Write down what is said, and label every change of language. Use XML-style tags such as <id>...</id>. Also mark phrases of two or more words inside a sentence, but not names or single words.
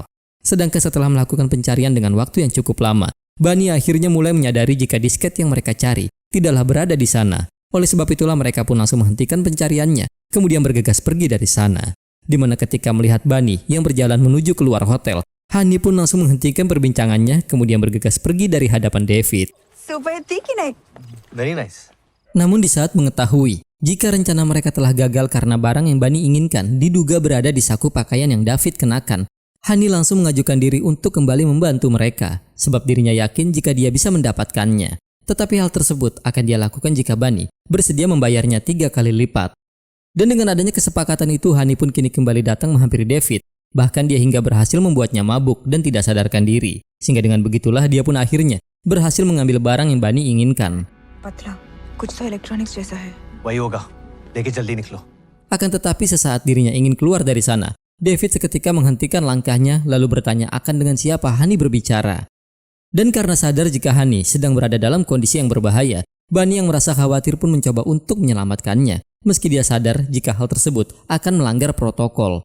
<id>Sedangkan setelah melakukan pencarian dengan waktu yang cukup lama, Bani akhirnya mulai menyadari jika disket yang mereka cari tidaklah berada di sana. Oleh sebab itulah mereka pun langsung menghentikan pencariannya, kemudian bergegas pergi dari sana. Di mana ketika melihat Bani yang berjalan menuju keluar hotel, Hani pun langsung menghentikan perbincangannya, kemudian bergegas pergi dari hadapan David.</id> <en>Very nice.</en> <id>Namun di saat mengetahui jika rencana mereka telah gagal karena barang yang Bani inginkan diduga berada di saku pakaian yang David kenakan, Hani langsung mengajukan diri untuk kembali membantu mereka, sebab dirinya yakin jika dia bisa mendapatkannya. Tetapi hal tersebut akan dia lakukan jika Bani bersedia membayarnya 3 kali lipat. Dan dengan adanya kesepakatan itu, Hani pun kini kembali datang menghampiri David. Bahkan dia hingga berhasil membuatnya mabuk dan tidak sadarkan diri. Sehingga dengan begitulah dia pun akhirnya berhasil mengambil barang yang Bani inginkan.</id> <hi>कुछ तो इलेक्ट्रॉनिक्स जैसा है। वही होगा, लेके जल्दी निकलो।</hi> <id>Akan tetapi sesaat dirinya ingin keluar dari sana, David seketika menghentikan langkahnya lalu bertanya akan dengan siapa Hani berbicara. Dan karena sadar jika Hani sedang berada dalam kondisi yang berbahaya, Bani yang merasa khawatir pun mencoba untuk menyelamatkannya, meski dia sadar jika hal tersebut akan melanggar protokol.</id>